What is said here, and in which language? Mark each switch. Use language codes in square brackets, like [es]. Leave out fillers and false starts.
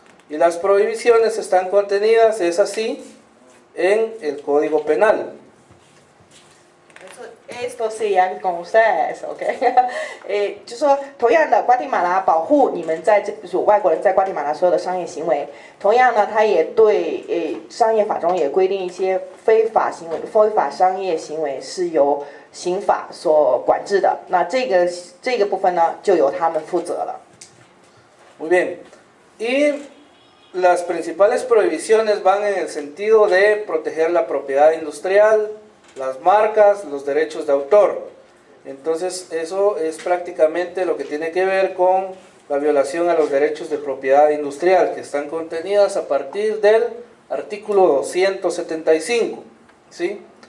[es] Y las prohibiciones están contenidas, es así, en el Código Penal. Esto [zh] 是一样跟 ustedes OK 就说同样的瓜地马拉保护你们在外国人在瓜地马拉所有的商业行为，同样呢它也对商业法中也规定一些非法商业行为是由刑法所管制的，那这个部分呢就由他们负责了。 [es] Muy bien, y las principales prohibiciones van en el sentido de proteger la propiedad industrial, las marcas, los derechos de autor. Entonces eso es prácticamente lo que tiene que ver con la violación a los derechos de propiedad industrial, que están contenidas a partir del artículo 275, ¿sí?